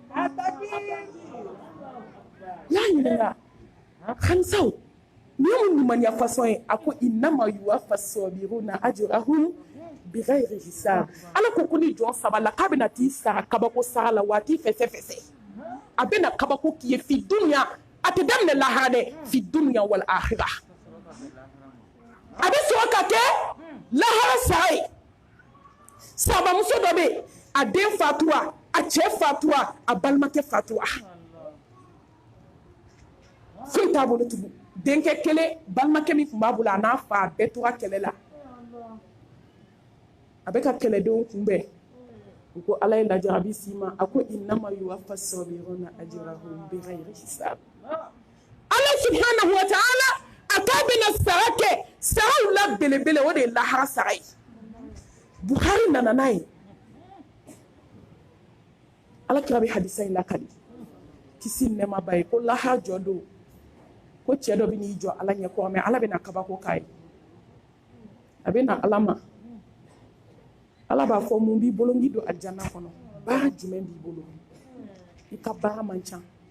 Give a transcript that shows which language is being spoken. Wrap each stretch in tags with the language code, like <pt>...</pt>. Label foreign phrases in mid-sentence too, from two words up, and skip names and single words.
<bm>y'a ɲininka Khanisaw ni mun ɲumaniya façon ye a ko</bm> <ar>إنما يوفى الصابرون أجرهم بغير حساب</ar> <bm>ala ko ni jɔn sabala k'a bɛna t'i sara kabako sara la waati fɛsɛ a bɛna kabako k'i ye</bm> <ar>في الدنيا</ar> <bm>a tɛ daminɛ lahara dɛ</bm> <ar>في الدنيا والآخرة</ar> <bm>a bɛ sɔrɔ ka kɛ lahara sara ye sabamuso dɔ bɛ yen a den fatura a cɛ fatura a balimakɛ fatura foyi t'a bolo tugun denkɛ kelen balimakɛ min tun b'a bolo a n'a fa a bɛɛ tora kɛlɛ la a bɛ ka kɛlɛdenw kunbɛn u ko ala ye lajarabi s'i ma a ko</bm> <ar>إنما يوفى الصابرون أجرهم بغير حساب الله سبحانه وتعالى</ar> <bm>a k'a bɛna sara kɛ saraw la belebele o de ye lahara sara ye Bukhari nana n'a ye ala kira bɛ hadisa in lakali kisi nɛɛma ba ye ko lahara jɔ don ko cɛ dɔ bɛ n'i jɔ ala ɲɛ kɔrɔ mɛ ala bɛna kabako k'a ye a bɛna ala ma ala b'a fɔ mun b'i bolo n k'i don alijana kɔnɔ baara jumɛn b'i bolo i ka baara man ca</bm>